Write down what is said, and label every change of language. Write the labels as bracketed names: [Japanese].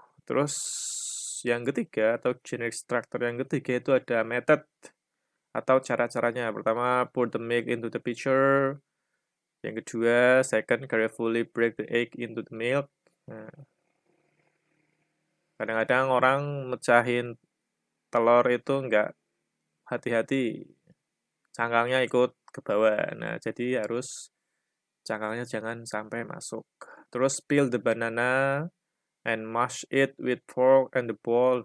[Indonesian] Terus yang ketiga atau generic structure yang ketiga itu ada method atau cara-caranya. [English] Pertama, pour the milk into the pitcher. Yang kedua, second, carefully break the egg into the milk. [Indonesian] Nah, kadang-kadang orang mecahin telur itu nggak hati-hati, cangkangnya ikut ke bawah. Nah, jadi harus cangkangnya jangan sampai masuk. [English] Terus peel the banana and mash it with fork and the bowl.